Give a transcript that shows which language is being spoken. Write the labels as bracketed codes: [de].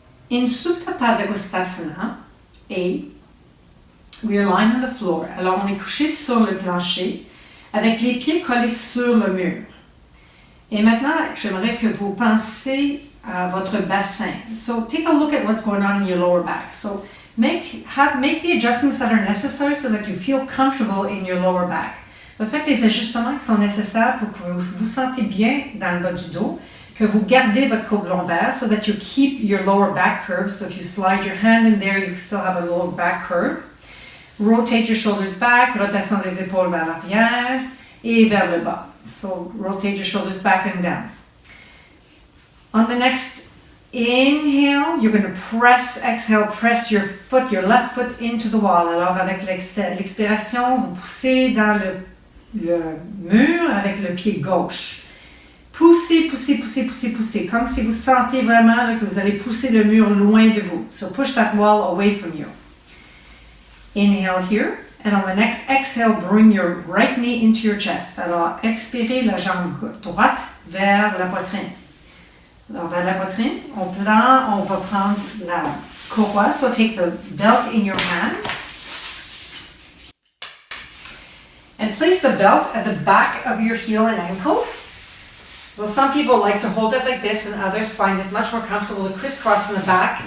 [en] In Supta Pada Ustasana, A, we are lying on the floor. [fr] Alors, on est couché sur le plancher avec les pieds collés sur le mur. Et maintenant, j'aimerais que vous pensiez à votre bassin. [en] So, take a look at what's going on in your lower back. So, make the adjustments that are necessary so that you feel comfortable in your lower back. [fr] Faites les ajustements qui sont nécessaires pour que vous vous sentez bien dans le bas du dos, que vous gardez votre côte lombaire [en] so that you keep your lower back curve. So if you slide your hand in there, you still have a lower back curve. Rotate your shoulders back, [fr] rotation des épaules vers l'arrière et vers le bas. [en] So rotate your shoulders back and down. On the next inhale, you're going to exhale, press your left foot into the wall. [fr] Alors avec l'expiration, vous poussez dans le mur avec le pied gauche. Poussez, poussez, poussez, poussez, poussez, comme si vous sentez vraiment là, que vous allez pousser le mur loin de vous. [en] So push that wall away from you. Inhale here, and on the next exhale, bring your right knee into your chest. [fr] Alors, expirez la jambe droite vers la poitrine. Alors, vers la poitrine, on va prendre la courroie. [en] So take the belt in your hand. And place the belt at the back of your heel and ankle. So some people like to hold it like this, and others find it much more comfortable to crisscross in the back.